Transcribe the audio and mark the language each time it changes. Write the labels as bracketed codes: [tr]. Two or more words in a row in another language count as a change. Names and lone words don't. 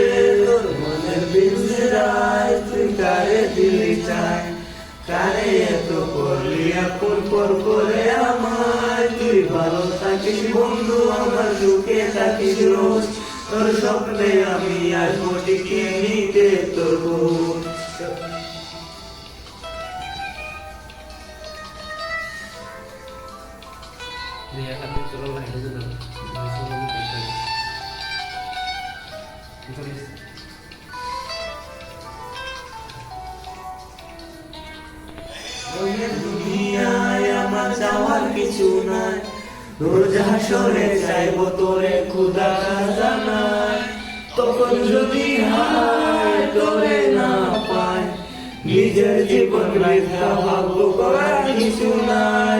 [bn] তোর মনের পিঞ্জিরায় তুই কারে দিলি ঠাই, কারে এত করলি আপন করে আমার। তুই ভালো থাকিস বন্ধু, আমার সুখে থাকিস রোজ, তোর স্বপ্নে আমি আসবো ঠিকই নিতে তোর খোঁজ। [id] Dia akan mencoba itu dulu. Tulis. [bn] দুনিয়ায় আমার যাওয়ার কিছু নাই, রোজ হাসরে চাইবো তোরে খুদা জানায়। তখন যদি হায় তোরে না পাই, নিজের জীবন বৃথা ভাগ্য করার কিছু নাই।